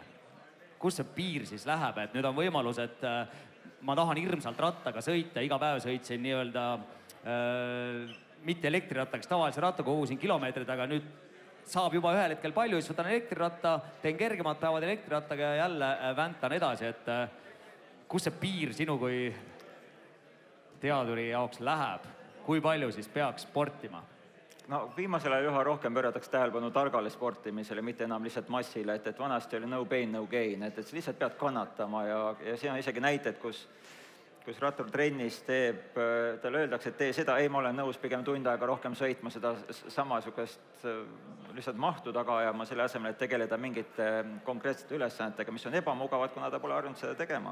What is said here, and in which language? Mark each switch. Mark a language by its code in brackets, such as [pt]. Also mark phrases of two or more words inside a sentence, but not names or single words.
[et] Kus see piir siis läheb, et nüüd on võimalus, et ma tahan hirmsalt rattaga sõita, iga päev sõitsin nii-öelda mitte elektrirattaks, tavalise rattaga kogusin kilomeetrid, aga nüüd saab juba ühel hetkel palju, siis võtan elektriratta, teen kergemad päevad elektrirattaga ja jälle väntan edasi, et kus see piir sinu kui teaduri jaoks läheb, kui palju siis peaks sportima? No viimasel ajal üha rohkem pööratakse tähelepanu targale sportimisele, mitte enam lihtsalt massile, et vanasti oli [en] no pain, no gain, [et] et lihtsalt pead kannatama ja siin on isegi näited, kus rattur trennis teeb, talle öeldakse, et tee seda, ei, ma olen nõus pigem tund aega rohkem sõitma seda samasugust lihtsalt mahtu taga ajama selle asemel, et tegeleda mingite konkreetsete ülesannetega, mis on ebamugavad, kuna ta pole harjunud seda tegema.